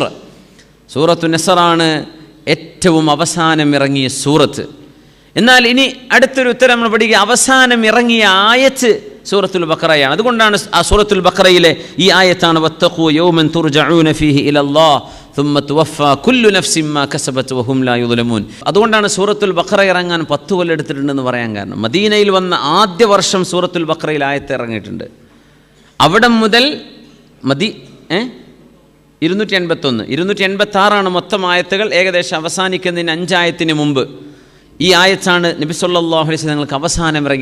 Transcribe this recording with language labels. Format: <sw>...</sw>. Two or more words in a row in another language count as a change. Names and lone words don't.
<ml>സൂറത്തു നസ്റാണ് ഏറ്റവും അവസാനം ഇറങ്ങിയ സൂറത്ത്. എന്നാൽ ഇനി അടുത്തൊരു ഉത്തരം നമ്മൾ പഠിക്കുക, അവസാനം ഇറങ്ങിയ ആയത്ത് സൂറത്തുൽ ബഖറയാണ്. അതുകൊണ്ടാണ് ആ സൂറത്തുൽ ബഖറയിലെ ഈ ആയത്താണ്</ml> <ar>واتقوا يوما ترجعون فيه إلى الله ثم توفى كل نفس ما كسبت وهم لا يظلمون.</ar> <ml>അതുകൊണ്ടാണ് സൂറത്തുൽ ബഖറ ഇറങ്ങാൻ 10 കൊല്ലം എടുത്തിട്ടുണ്ടെന്ന് പറയാൻ കാരണം. മദീനയിൽ വന്ന ആദ്യ വർഷം സൂറത്തുൽ ബഖറയിൽ ആയത്ത് ഇറങ്ങിയിട്ടുണ്ട്. അവിടെ മുതൽ 286 മൊത്തം ആയത്തുകൾ. ഏകദേശം അവസാനിക്കുന്നതിന് 5 ആയത്തിന് മുമ്പ് ഈ ആയത്താണ് നബി</ml> <ar>صلى الله عليه وسلم</ar> <ml>നിങ്ങൾക്ക് അവസാനം ഇറങ്ങി.</ml>